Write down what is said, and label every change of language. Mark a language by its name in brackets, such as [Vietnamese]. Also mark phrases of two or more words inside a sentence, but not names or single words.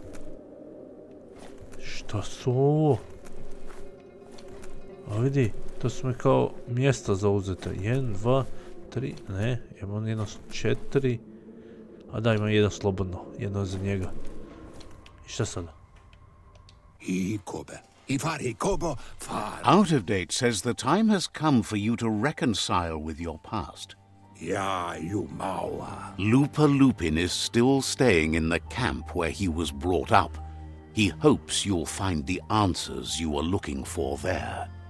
[Bosnian] Šta su ovo? A vidi, to su mi kao mjesta zauzete. 1, 2, 3, ne, imam jedno 4. A da, imam jedno slobodno, jedno za njega. I šta sada? [English] Out of Date says the time has come for you to reconcile with your past. Lupa Lupin is still staying in the camp where he was brought up. He hopes you'll find the answers you are looking for there.